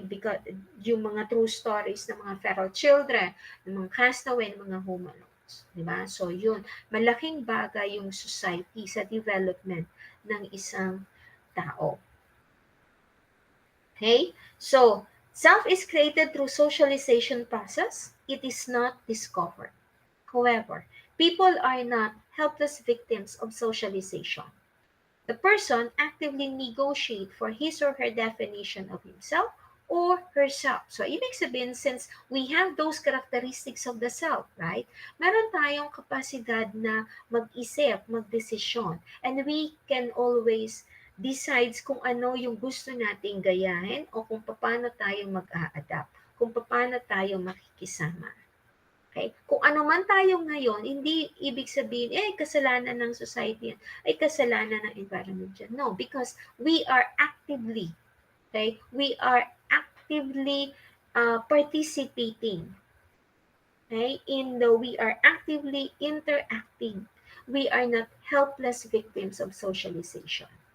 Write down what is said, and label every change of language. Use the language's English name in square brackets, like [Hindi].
[Filipino] Because yung mga true stories ng mga feral children, ng mga castaway, ng mga humanoids. Diba? So yun, malaking bagay yung society sa development ng isang tao. Okay? [English] So, self is created through socialization process. It is not discovered. However, people are not helpless victims of socialization. The person actively negotiate for his or her definition of himself or herself. So, [Filipino] ibig sabihin, [English] since we have those characteristics of the self, right? [Filipino] Meron tayong kapasidad na mag-isip, magdesisyon, [English] and we can always decides [Filipino] kung ano yung gusto nating gayahin o kung paano tayo mag-a-adapt, kung paano tayo makikisama. Okay? Kung ano man tayo ngayon, hindi ibig sabihin, kasalanan ng society yan, ay kasalanan ng environment yan. [English] No, because we are actively, okay? We are actively participating, okay? We are actively interacting. We are not helpless victims of socialization.